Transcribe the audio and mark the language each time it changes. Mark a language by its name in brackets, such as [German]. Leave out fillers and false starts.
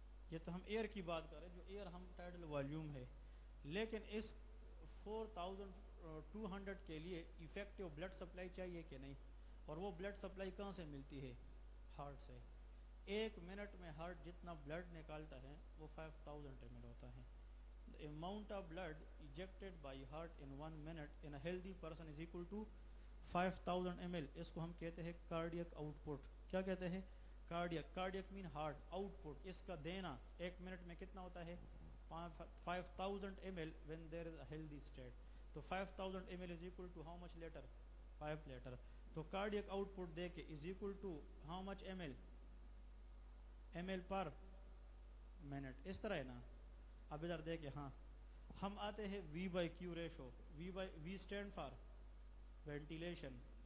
[Urdu] یہ تو ہم ایئر کی بات کر رہے ہیں جو ایئر ہم ٹائیڈل والیوم ہے، لیکن اس 4200 کے لیے ایفیکٹو بلڈ سپلائی چاہیے کہ نہیں؟ اور وہ بلڈ سپلائی کہاں سے ملتی ہے؟ ہارٹ سے. 1 منٹ میں ہارٹ جتنا بلڈ نکالتا ہے وہ 5000 ml ہوتا ہے. [English] The amount of blood ejected by heart in 1 minute in a healthy person is equal to 5000 ml. [Urdu] اس کو ہم کہتے ہیں کارڈیک آؤٹ پٹ. کیا کہتے ہیں؟ کارڈیک. کارڈیک مین ہارٹ. آؤٹ پٹ اس کا دینا 1 منٹ میں کتنا ہوتا ہے؟ 5000 ml [English] when there is a healthy state. تو 5000 ml is equal to how much liter? 5 liter. [Urdu] تو کارڈیک آؤٹ پٹ دے کے [English] is equal to how much ml? [Urdu] ml per minute. اس طرح ہے نا. اب ادھر دیکھیں. ہاں ہم آتے ہیں V/Q ratio. [English] V stand for ventilation.